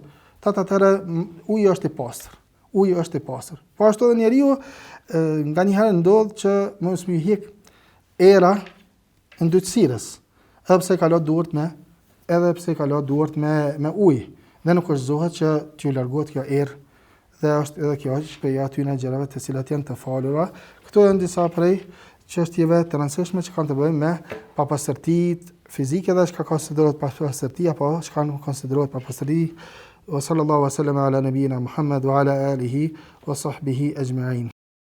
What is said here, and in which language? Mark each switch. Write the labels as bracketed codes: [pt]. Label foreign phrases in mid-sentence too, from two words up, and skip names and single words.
[sq] Atëherë uji është i pastër. Po ashtu edhe njeriu nganjëherë ndodh që mos më hiq era e ndytësirës, edhe pse ka la duart me ujë, dhe nuk kushtozohet që t'ju largohet kjo erë, dhe është edhe kjo shpeja aty në gjërave të cilat janë të falura. Këto janë disa prej çështjeve të rëndësishme që kanë të bëjnë me papastërtitë fizike dhe çka konsiderohet papastërti apo çka nuk konsiderohet papastërti. [ar] وصلى الله وسلم على نبينا محمد وعلى آله وصحبه أجمعين.